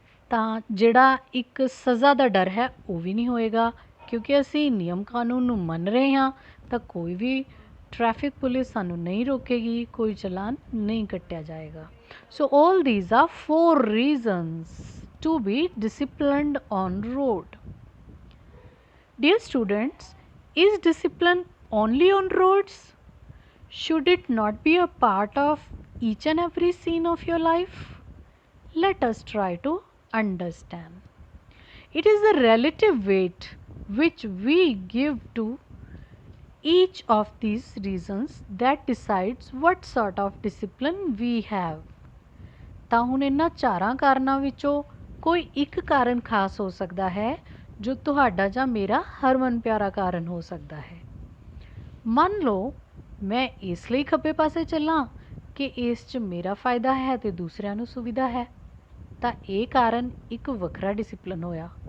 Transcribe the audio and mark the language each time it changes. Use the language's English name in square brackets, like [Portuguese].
[Punjabi] ਤਾਂ ਜਿਹੜਾ ਇੱਕ ਸਜ਼ਾ ਦਾ ਡਰ ਹੈ ਉਹ ਵੀ ਨਹੀਂ ਹੋਏਗਾ, ਕਿਉਂਕਿ ਅਸੀਂ ਨਿਯਮ ਕਾਨੂੰਨ ਨੂੰ ਮੰਨ ਰਹੇ ਹਾਂ ਤਾਂ ਕੋਈ ਵੀ ਟ੍ਰੈਫਿਕ ਪੁਲਿਸ ਸਾਨੂੰ ਨਹੀਂ ਰੋਕੇਗੀ, ਕੋਈ ਚਲਾਨ ਨਹੀਂ ਕੱਟਿਆ ਜਾਏਗਾ। [English] So all these are 4 reasons to be disciplined on road. Dear students, is discipline only on roads? Should it not be a part of each and every scene of your life? Let us try to understand. It is the relative weight which we give to each of these reasons that decides what sort of discipline we have. [Punjabi] ਤਾਂ ਹੁਣ ਇਹਨਾਂ 4 ਕਾਰਨਾਂ ਵਿੱਚੋਂ ਕੋਈ ਇੱਕ ਕਾਰਨ ਖਾਸ ਹੋ ਸਕਦਾ ਹੈ ਜੋ ਤੁਹਾਡਾ ਜਾਂ ਮੇਰਾ ਹਰਮਨ ਪਿਆਰਾ ਕਾਰਨ ਹੋ ਸਕਦਾ ਹੈ। ਮੰਨ ਲਓ ਮੈਂ ਇਸ ਲਈ ਖੱਬੇ ਪਾਸੇ ਚੱਲਾਂ ਕਿ ਇਸ 'ਚ ਮੇਰਾ ਫਾਇਦਾ ਹੈ ਅਤੇ ਦੂਸਰਿਆਂ ਨੂੰ ਸੁਵਿਧਾ ਹੈ, ਤਾਂ ਇਹ ਕਾਰਨ ਇੱਕ ਵੱਖਰਾ ਡਿਸਿਪਲਿਨ ਹੋਇਆ।